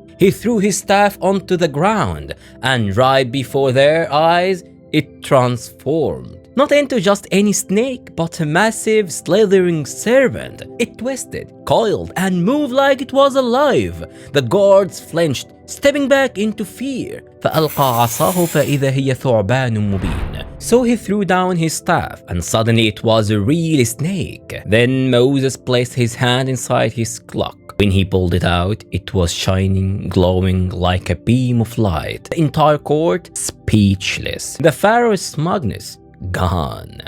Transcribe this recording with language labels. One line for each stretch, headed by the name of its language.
English: He threw his staff onto the ground, and right before their eyes, it transformed. Not into just any snake, but a massive, slithering serpent. It twisted, coiled, and moved like it was alive. The guards flinched, stepping back into fear.
Arabic: فألقى عصاه فإذا هي ثعبان مبين.
English: So he threw down his staff, and suddenly it was a real snake. Then Moses placed his hand inside his cloak. When he pulled it out, it was shining, glowing like a beam of light. The entire court speechless. The Pharaoh's smugness gone.